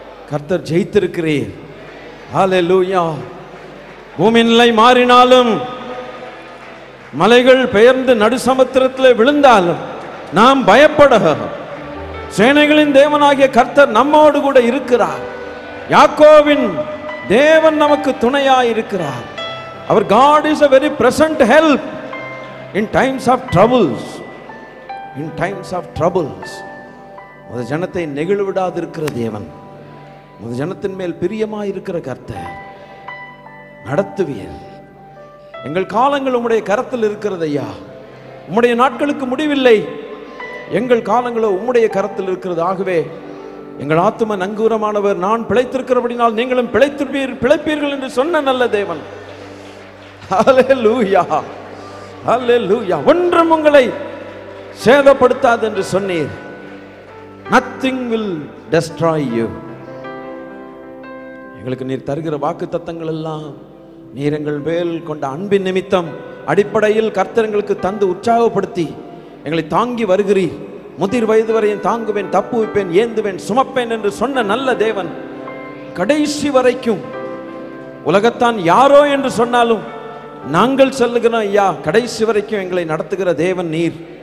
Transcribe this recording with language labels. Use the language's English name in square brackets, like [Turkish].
[Tamil] கர்த்தர் ஜெயித்திருக்கிறீர். ஹல்லேலூயா. பூமி நிலை மாறினாலும், மலைகள் பெயர்ந்து நடுசமுத்திரத்தில் விழுந்தாலும் நாம் பயப்பட, சேனைகளின் தேவனாகிய கர்த்தர் நம்மோடு கூட இருக்கிறார். யாக்கோவின் தேவன் நமக்கு துணையாய் இருக்கிறார். [English] Our God is a very present help in times of troubles. In times of troubles. [Tamil] முத ஜனத்தை நெகிழ விடாதிருக்கிற தேவன், முத ஜனத்தின் மேல் பிரியமாய் இருக்கிற கர்த்தர். நடத்துவீர். எங்கள் காலங்கள் உம்முடைய கரத்தில் இருக்கிறது ஐயா. உம்முடைய நாட்களுக்கு முடிவில்லை. எங்கள் காலங்களோ உம்முடைய கரத்தில் இருக்கிறது. ஆகவே எங்கள் ஆத்தும நங்கூரமானவர், நான் பிழைத்திருக்கிறபடினால் நீங்களும் பிழைப்பீர்கள் என்று சொன்ன நல்ல தேவன். ஹல்லேலூயா, ஹல்லேலூயா. ஒன்றும் உங்களை சேதப்படுத்தாது என்று சொன்னீர். [English] Nothing will destroy you. [Tamil] எங்களுக்கு நீர் தருகிற வாக்கு தத்தங்கள் எல்லாம் நீர் எங்கள் மேல் கொண்ட அன்பின் நிமித்தம் அடிப்படையில் கர்த்தர்களுக்கு தந்து உற்சாகப்படுத்தி எங்களை தாங்கி வருகிறீர். முதிர் வயது வரையும் தாங்குவேன், தப்புவிப்பேன், ஏந்துவேன், சுமப்பேன் என்று சொன்ன நல்ல தேவன் கடைசி வரைக்கும், உலகத்தான் யாரோ என்று சொன்னாலும் நாங்கள் சொல்லுகிறோம் ஐயா, கடைசி வரைக்கும் எங்களை நடத்துகிற தேவன் நீர்.